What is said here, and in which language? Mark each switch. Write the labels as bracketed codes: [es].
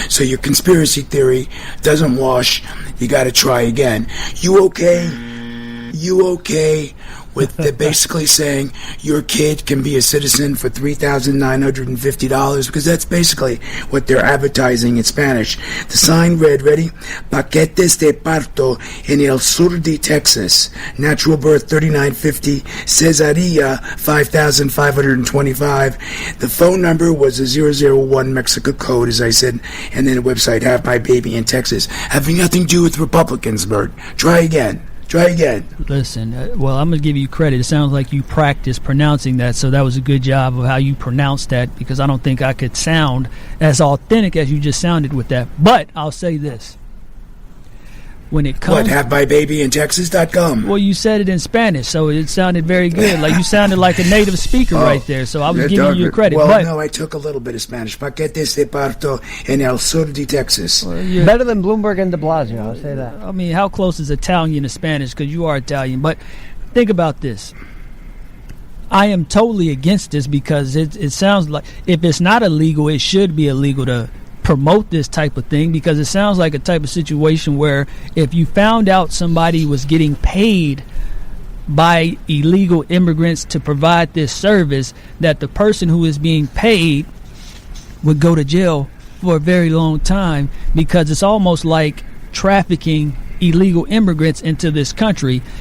[en] So your conspiracy theory doesn't wash. You got to try again. You okay? You okay with the basically saying your kid can be a citizen for $3,950? Because that's basically what they're advertising in Spanish. The sign read, ready? [es] Paquetes de parto en el sur de Texas. [en] Natural birth $3,950. Cesaria $5,525. The phone number was a 001 Mexico code, as I said, and then the website Have My Baby in Texas. Having nothing to do with Republicans, Bert. Try again. Try again. Listen, well, I'm going to give you credit. It sounds like you practiced pronouncing that, so that was a good job of how you pronounced that, because I don't think I could sound as authentic as you just sounded with that. But I'll say this. when it comes. What, havemybabyintexas.com? Well, you said it in Spanish, so it sounded very good. Like you sounded like a native speaker right there. So I was giving you credit. Well, but, no, I took a little bit of Spanish. [es] Paquetes de parto en el sur de Texas. [en] Better than Bloomberg and de Blasio, I'll say that. I mean, how close is Italian to Spanish? Because you are Italian. But think about this. I am totally against this because it sounds like if it's not illegal, it should be illegal to promote this type of thing, because it sounds like a type of situation where if you found out somebody was getting paid by illegal immigrants to provide this service, that the person who is being paid would go to jail for a very long time, because it's almost like trafficking illegal immigrants into this country.